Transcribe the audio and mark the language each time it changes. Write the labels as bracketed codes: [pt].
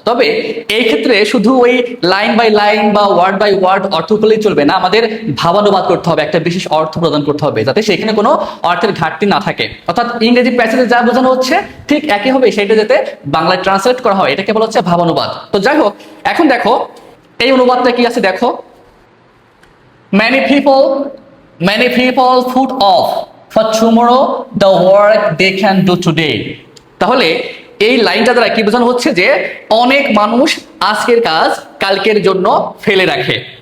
[bn] তবে এই ক্ষেত্রে শুধু ওই লাইন বাই লাইন বা ওয়ার্ড বাই ওয়ার্ড অর্থ করলেই চলবে না, আমাদের ভাবানুবাদ করতে হবে, একটা বিশেষ অর্থ প্রদান করতে হবে যাতে সেখানে কোনো অর্থের ঘাটতি না থাকে। অর্থাৎ ইংরেজি প্যাসেজে যা বোঝানো হচ্ছে ঠিক একই হবে, সেটা যাতে বাংলায় ট্রান্সলেট করা হয়, এটাকে বলা হচ্ছে ভাবানুবাদ। তো যাই হোক, এখন দেখো এই অনুবাদটা কি আছে দেখো। [en] Many people put off for tomorrow the work they can do today. [bn] তাহলে এই লাইনটা দ্বারা কি বোঝানো হচ্ছে যে অনেক মানুষ আজকের কাজ কালকের জন্য ফেলে রাখে।